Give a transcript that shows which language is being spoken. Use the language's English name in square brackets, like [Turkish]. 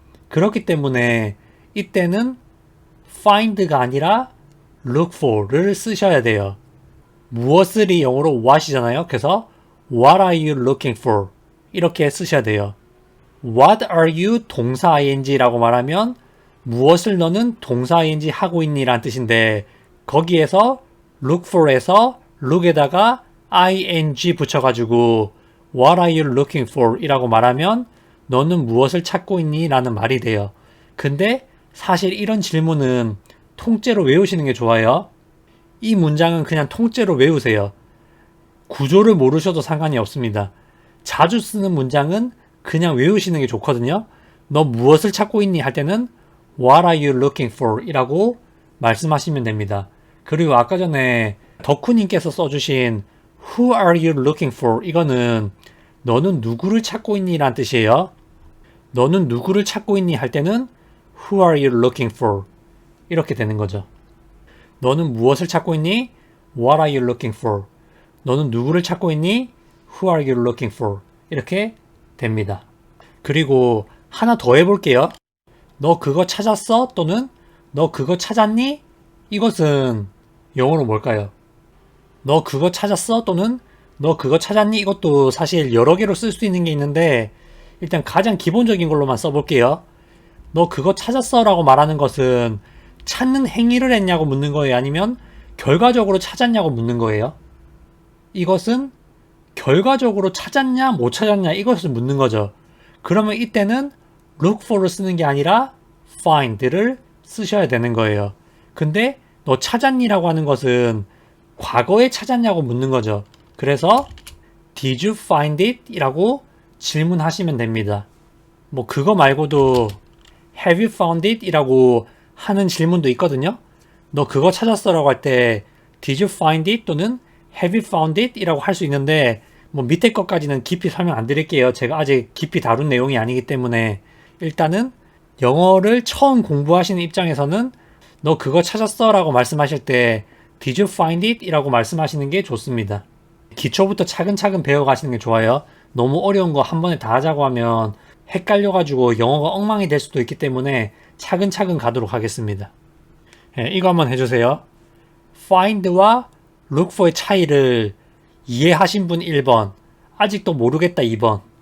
[Korean] 그렇기 때문에 이때는 find가 아니라 look for를 쓰셔야 돼요. 무엇을이 영어로 what이잖아요. 그래서 [English] what are you looking for? [Korean] 이렇게 쓰셔야 돼요. [English] What are you [Korean] 동사 ing라고 말하면 무엇을 너는 동사 ing 하고 있니? 라는 뜻인데 거기에서 look for에서 look에다가 ing 붙여가지고 [English] What are you looking for? [Korean] 이라고 말하면 너는 무엇을 찾고 있니? 라는 말이 돼요. 근데 사실 이런 질문은 통째로 외우시는 게 좋아요. 이 문장은 그냥 통째로 외우세요. 구조를 모르셔도 상관이 없습니다. 자주 쓰는 문장은 그냥 외우시는 게 좋거든요. 너 무엇을 찾고 있니? [English] 할 때는 What are you looking for? [Korean] 이라고 말씀하시면 됩니다. 그리고 아까 전에 덕후님께서 써주신 [English] Who are you looking for? [Korean] 이거는 너는 누구를 찾고 있니? 라는 뜻이에요. 너는 누구를 찾고 있니? [English] 할 때는 Who are you looking for? [Korean] 이렇게 되는 거죠. 너는 무엇을 찾고 있니? [English] What are you looking for? [Korean] 너는 누구를 찾고 있니? [English] Who are you looking for? [Korean] 이렇게 됩니다. 그리고 하나 더 해볼게요. 너 그거 찾았어? 또는 너 그거 찾았니? 이것은 영어로 뭘까요? 너 그거 찾았어? 또는 너 그거 찾았니? 이것도 사실 여러 개로 쓸 수 있는 게 있는데 일단 가장 기본적인 걸로만 써볼게요. 너 그거 찾았어? 라고 말하는 것은 찾는 행위를 했냐고 묻는 거예요? 아니면 결과적으로 찾았냐고 묻는 거예요? 이것은 결과적으로 찾았냐 못 찾았냐 이것을 묻는 거죠. 그러면 이때는 look for를 쓰는 게 아니라 find를 쓰셔야 되는 거예요. 근데 너 찾았니? 라고 하는 것은 과거에 찾았냐고 묻는 거죠. [English] 그래서 Did you find it? [Korean] 이라고 질문하시면 됩니다. 뭐 그거 말고도 [English] Have you found it? [Korean] 이라고 하는 질문도 있거든요. 너 그거 찾았어? 라고 할 때 [English] Did you find it? [Korean] 또는 [English] Have you found it? [Korean] 이라고 할 수 있는데 뭐 밑에 것까지는 깊이 설명 안 드릴게요. 제가 아직 깊이 다룬 내용이 아니기 때문에 일단은 영어를 처음 공부하시는 입장에서는 너 그거 찾았어? 라고 말씀하실 때 [English] Did you find it? [Korean] 이라고 말씀하시는 게 좋습니다. 기초부터 차근차근 배워가시는 게 좋아요. 너무 어려운 거 한 번에 다 하자고 하면 헷갈려가지고 영어가 엉망이 될 수도 있기 때문에 차근차근 가도록 하겠습니다. 네, 이거 한번 해주세요. find와 look for의 차이를 이해하신 분 1번, 아직도 모르겠다 2번.